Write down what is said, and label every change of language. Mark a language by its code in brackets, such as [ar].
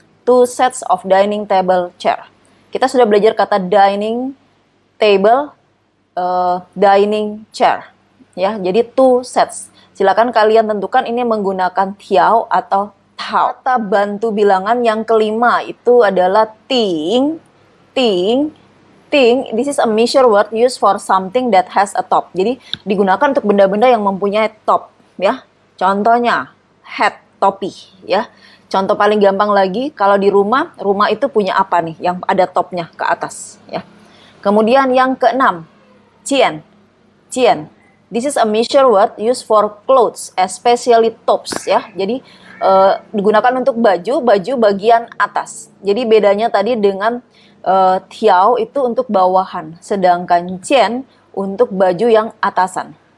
[en] 2 sets of dining table chair. [id] Kita sudah belajar kata [en] dining table, dining chair, ya. [id] Jadi 2 sets. Silakan kalian tentukan ini menggunakan tiao atau tao. Kata bantu bilangan yang kelima itu adalah ting. [zh] Ting. [en] Ting, this is a measure word used for something that has a top. [id] Jadi digunakan untuk benda-benda yang mempunyai top, ya. Contohnya hat, topi, ya. Contoh paling gampang lagi, kalau di rumah itu punya apa nih yang ada topnya ke atas, ya. Kemudian yang keenam, cien. Cien. [en] This is a measure word used for clothes, especially tops, ya. [id] Jadi digunakan untuk baju bagian atas. Jadi bedanya tadi dengan tiao itu untuk bawahan, sedangkan cien untuk baju yang atasan.